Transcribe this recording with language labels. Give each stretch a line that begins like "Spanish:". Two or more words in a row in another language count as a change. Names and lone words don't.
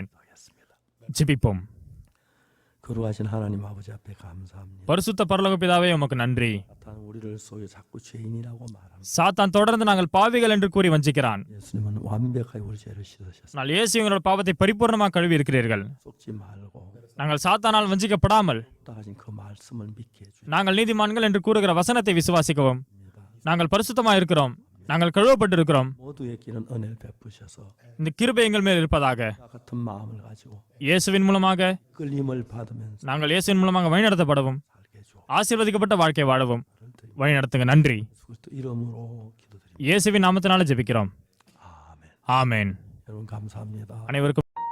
Korean: 하겠습니다.
Tamil: ஜெபிப்போம்.
Korean: 거룩하신 하나님 아버지 앞에 감사합니다.
Tamil: பரிசுத்த பரலோக பிதாவே, உமக்கு நன்றி.
Korean: 사탄 우리를 속여 자꾸 죄인이라고 말합니다.
Tamil: சாத்தான் தொடர்ந்து நாங்கள் பாவிகள் என்று கூறி வஞ்சிக்கிறான்.
Korean: 예수님은 완벽하게 우리 죄를 씻으셨습니다.
Tamil: ஆனால் இயேசு எங்களோட பாவத்தை பரிபூர்ணமாக கழுவி இருக்கிறீர்கள்.
Korean: 속지 말고
Tamil: நாங்கள் சாத்தானால் வஞ்சிக்கப்படாமல்
Korean: 따가신 그 말씀을 믿게 해주십시오.
Tamil: நாங்கள் நீதிமான்கள் என்று கூறுகிற வசனத்தை விசுவாசிக்கவும். நாங்கள் பரிசுத்தமாக இருக்கிறோம், நாங்கள் கழுவப்பட்டிருக்கிறோம்.
Korean: 모두에게는 은혜를 베푸셔서
Tamil: இந்த கிருபை எங்கள் மேல் இருப்பதாக.
Korean: 같은 마음을 가지고
Tamil: இயேசுவின் மூலமாக
Korean: 끌림을 받으면서
Tamil: நாங்கள் இயேசுவின் மூலமாக வழிநடத்தப்படவும்,
Korean: 살게 해주옵소서.
Tamil: ஆசீர்வதிக்கப்பட்ட வாழ்க்கை வாழவும் வழிநடத்துங்க. நன்றி.
Korean: 그리스도 이름으로 기도드립니다.
Tamil: இயேசுவின் நாமத்தினால ஜெபிக்கிறோம்.
Korean: 아멘.
Tamil: ஆமென்.
Korean: 여러분 감사합니다.
Tamil: அனைவருக்கும்